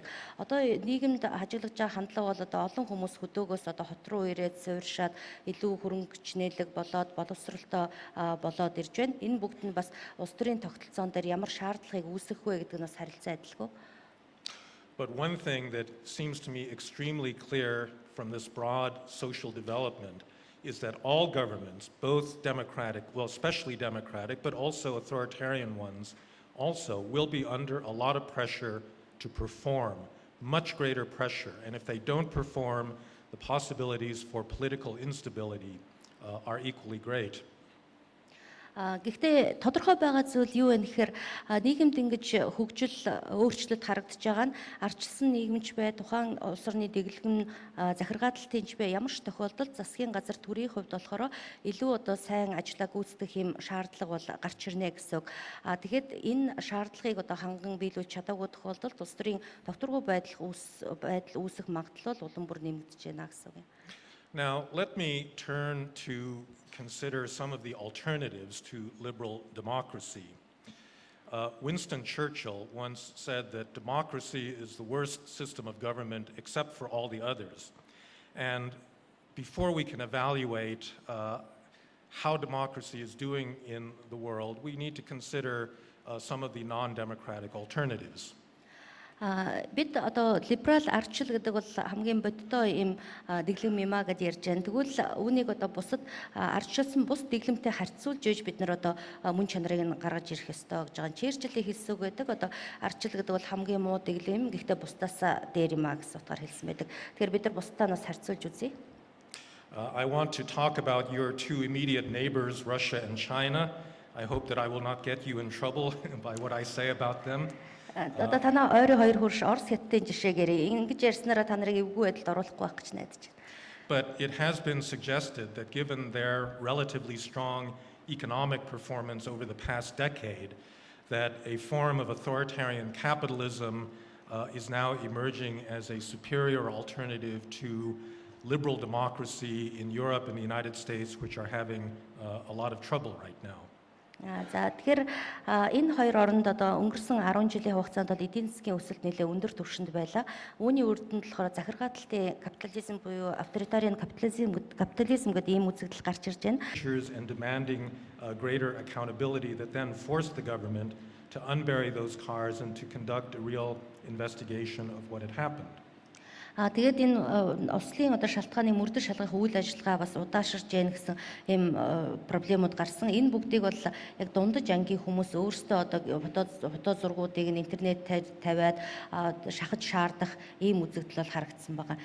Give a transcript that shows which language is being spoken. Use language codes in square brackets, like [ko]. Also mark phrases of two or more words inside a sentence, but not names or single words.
[mn] Одоо нийгэмд хажиглаж байгаа хандлага бол одоо олон хүмүүс хөдөөгөөс одоо хот руу ирээд суурьшаад илүү хөрөнгө чинээлэг болоод боловсролтой болоод ирж байна. Энэ бүгд нь бас улс төрийн тогтолцоон дээр ямар шаардлагыг үүсгэх вэ гэдэг нь бас харилцан адилгүй. [en] But one thing that seems to me extremely clear from this broad social development is that all governments, both democratic, well, especially democratic, but also authoritarian ones, also will be under a lot of pressure to perform, much greater pressure. And if they don't perform, the possibilities for political instability are equally great. [mn] Гэхдээ тодорхой байгаа зүйл юу вэ гэхээр нийгэмд ингэж хөгжил өөрчлөлт харагдаж байгаа нь ардчилсан нийгэмч бай, тухайн улс орны дэглэм захиргааталтынч бай ямар ч тохиолдолд засгийн газар төрийн хувьд болохоор илүү одоо сайн ажиллаа гүйцэтгэх юм шаардлага бол гарч ирнэ гэсэн үг. Тэгэхэд энэ шаардлагыг одоо ханган биелүүлж чадаагүй тохиолдолд улс төрийн докторгүй байдал үүсэх магадлал улам бүр нэмэгдэж байна гэсэн үг. [en] Now, let me turn to consider some of the alternatives to liberal democracy. Winston Churchill once said that democracy is the worst system of government except for all the others. And before we can evaluate how democracy is doing in the world, we need to consider some of the non-democratic alternatives. [mn] Бид одоо либерал Ардчил гэдэг бол хамгийн бодтой юм дэглэм юм а гэж ярьж байна. Тэгвэл үүнийг одоо бусад ардчилсан бус дэглэмтэй харьцуулж ийж бид нар одоо мөн чанарыг нь гаргаж ирэх ёстой гэж байгаа. Чэрчлийн хэлсэг байдаг. Одоо Ардчил гэдэг бол хамгийн муу дэглэм, гэхдээ бусдаас дээр юм а гэсэн утгаар хэлсэн байдаг. Тэгэхээр бид нар бусдаа нас харьцуулж үзье. [en] I want to talk about your two immediate neighbors, Russia and China. I hope that I will not get you in trouble by what I say about them. [mn] Одоо танаа ойрын хоёр хөрш Орос хятадын жишээгээр ингэж ярьснараа та нарыг эвгүй байдалд оруулахгүй байх гэж найдаж байна. [en] But it has been suggested that given their relatively strong economic performance over the past decade, that a form of authoritarian capitalism is now emerging as a superior alternative to liberal democracy in Europe and the United States, which are having a lot of trouble right now. [mn] За тэгэхээр энэ хоёр оронд одоо өнгөрсөн 10 жилийн хугацаанд бол эдийн засгийн өсөлт нэлээд өндөр түвшинд байлаа. Үүний үр дүнд болохоор захиргаалтын капитализм буюу авторитариан капитализм гэдэг ийм үзэгдэл гарч ирж байна. [en] And demanding greater accountability that then forced the government to unbury those cars and to conduct a real investigation of what had happened. [mn] Тэгээд энэ ослын одоо шалтгааны мөрдөл шалгах үйл ажиллагаа бас удаашрж яах гэсэн ийм проблемууд гарсан. Энэ бүгдийг бол яг дундаж ангийн хүмүүс өөрсдөө одоо фото зургуудыг интернет тавиад шахаж шаардах ийм үзэгдэл бол харагдсан байгаа.